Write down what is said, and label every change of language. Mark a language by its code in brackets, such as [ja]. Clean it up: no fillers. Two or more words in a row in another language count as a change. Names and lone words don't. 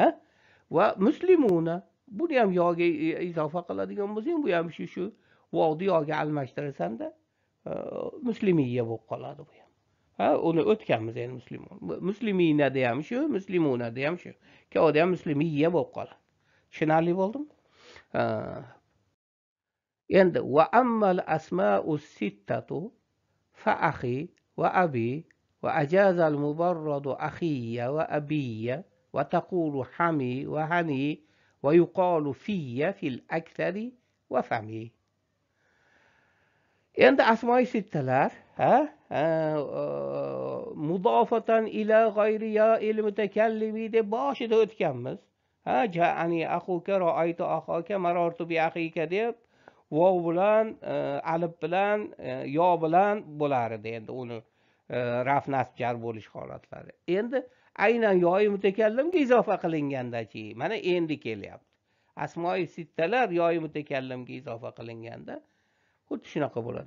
[uz] Va muslimuna, buni ham yoga izofa qiladigan bo'lsang, bu ham shu vovni yoga almashtirasan-da, muslimiyya bo'lib qoladi bu ham. Ha, uni o'tganmiz endi muslimun. Musliminada ham shu, muslimunada ham shu. Ikkovida ham muslimiyya bo'lib qoladi. Tushunarli bo'ldimi? Endi [ar] وأما الأسماء الستة فأخي وأبي وأجاز المبرد أخيّ وأبيّ وتقول حمي وهني ويقال فيّ في الأكثر وفمي. [uz] Endi asmoi sittalar [ar] مضافة إلى غير ياء المتكلم [uz] deb boshida o'tganmiz. [ar] جاءني أخوك رأيت أخاك مررت بأخيك [uz] deb vov bilan, alif bilan, yo bilan bo'lar edi endi uni raf nasb jar bo'lish holatlari. Endi aynan yoyi mutakallimga izofa qilingandachi, mana endi kelyapti. Asmoi sittalar yoyi mutakallimga izofa qilinganda xuddi shunaqa bo'ladi.